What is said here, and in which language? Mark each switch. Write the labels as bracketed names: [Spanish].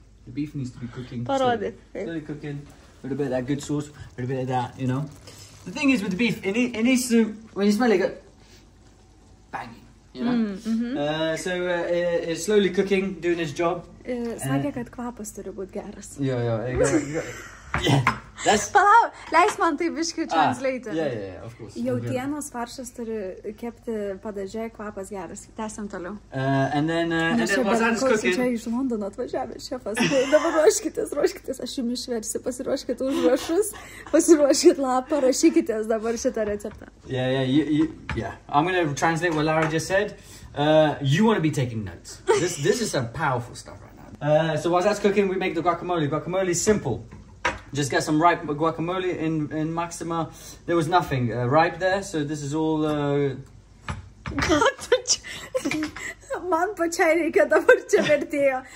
[English] The beef needs to be cooking. Slowly cooking. A little bit of that good sauce, a little bit of that, you know. The thing is with the beef, it needs to, when you smell it, go banging, you know. So it's slowly cooking, doing its job. [Lithuanian] Sakė, kad kvapas turi būti geras. [English] Yeah, that's... [Lithuanian] Palauk, leis man tai biškai translate. [English] Yeah, of course. [Lithuanian] Jautienos faršas turi kepti padaže, kvapas geras. Tęsiam toliau. [English] And then while that's cooking... [Lithuanian] Čia iš Londono atvažiavęs šefas. Dabar ruoškitės, aš jums išversiu. Pasiruoškit užrašus, pasiruoškit lapą, rašykitės dabar šitą receptą. [English] Yeah. I'm going to translate what Lara just said. You want to be taking notes. This is some powerful stuff right now. So while that's cooking, we make the guacamole. Guacamole is simple. Just get some ripe guacamole in Maxima. There was nothing ripe there, so this is all... [Lithuanian] Man pačiai reikia dabar čia vertėjo.